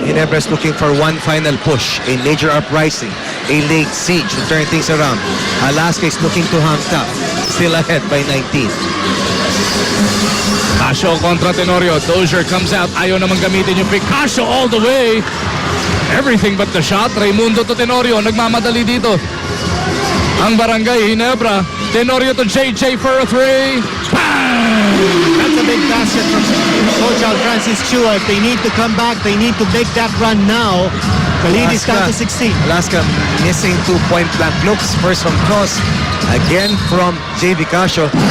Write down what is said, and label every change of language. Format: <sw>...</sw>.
<en>Ginebra is looking for one final push, a major uprising, a late siege to turn things around. Alaska is looking to hang tough, still ahead by 19.</en> <tl>Casio kontra Tenorio.</tl> <en>Dozier comes out.</en> <tl>Ayaw naman gamitin yung pick.</tl> <en>Casio all the way. Everything but the shot. Raimundo to Tenorio.</en> <tl>Nagmamadali dito ang Barangay Ginebra.</tl> <en>Tenorio to JJ for a 3. That's a big basket from Coach Al Francis Chua. If they need to come back, they need to make that run now. The lead is down to 16. Alaska missing 2-point blank looks. First from Cross, again from JB Casio.</en>